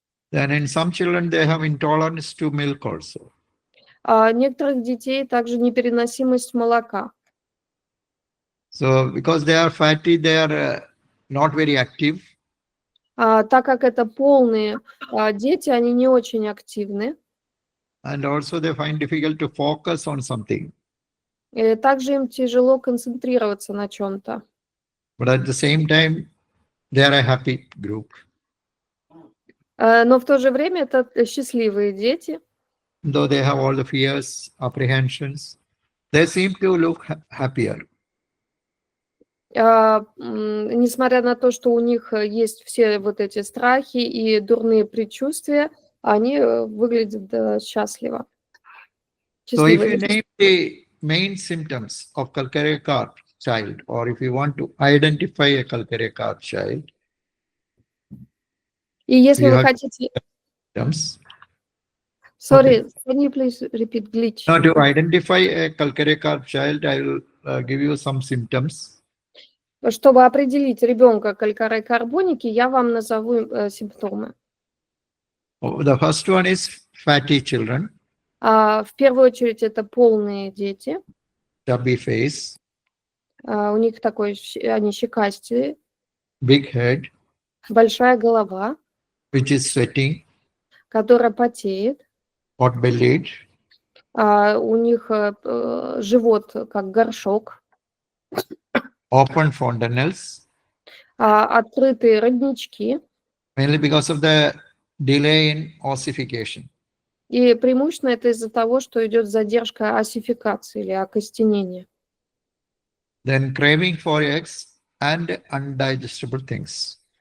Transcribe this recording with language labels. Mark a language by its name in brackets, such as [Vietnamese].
[English] Then in some children, they have intolerance to milk also. [Russian] Некоторых детей также непереносимость молока. [English] So because they are fatty, they are not very active. [Russian] Так как это полные дети, они не очень активны. [English] And also they find difficult to focus on something. [Russian] Также им тяжело концентрироваться на чем-то. [English] But at the same time, they are a happy group. [Russian] Но в то же время это счастливые дети. [English] Though they have all the fears, apprehensions, they seem to look happier. [Russian] Несмотря на то, что у них есть все вот эти страхи и дурные предчувствия, они выглядят счастливо. [English] So if you name the main symptoms of calcarea carb child, or if you want to identify a calcarea carb child, [Russian] И если [English] you [Russian] вы [English] have [Russian] хотите... [English] symptoms. Sorry, can you please repeat glitch? Now to identify a calcarea carb child, I will give you some symptoms. [Russian] Чтобы определить ребенка калькарей-карбоники, я вам назову симптомы. [English] The first one is fatty children, [Russian] В первую очередь это полные дети. [English] chubby face, [Russian] У них такой, они щекастые, [English] big head, [Russian] большая голова, [English] which is sweating, [Russian] которая потеет. [English] pot-bellied, [Russian] У них живот как горшок. [English] open fontanelles, [Russian] Открытые роднички. [English] mainly because of the delay in ossification. [Russian] И преимущественно это из-за того, что идет задержка осификации или окостенения. [English] Then craving for eggs and undigestible things.